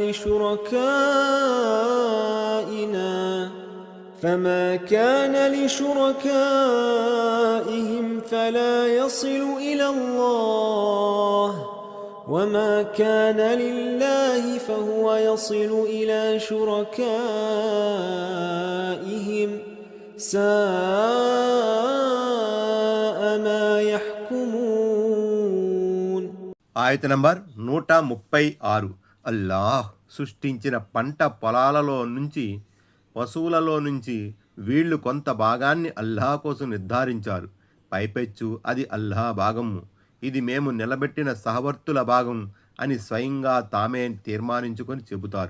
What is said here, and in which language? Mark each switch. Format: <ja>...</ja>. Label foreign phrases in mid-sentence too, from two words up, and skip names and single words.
<ar>لشركائنا فما كان لشركائهم فلا يصل إلى الله وما كان لله فهو يصل إلى شركائهم ساء ما يحكمون.</ar> <te>ఆయత నంబర్ 136. అల్లాహ్ సృష్టించిన పంట పొలాలలో నుంచి, పశువులలో నుంచి వీళ్ళు కొంత భాగాన్ని అల్లాహ్ కోసం నిర్ధారించారు. పైపెచ్చు అది అల్లాహ్ భాగము, ఇది మేము నిలబెట్టిన సహవర్తుల భాగం అని స్వయంగా తామే తీర్మానించుకొని చెబుతారు.</te>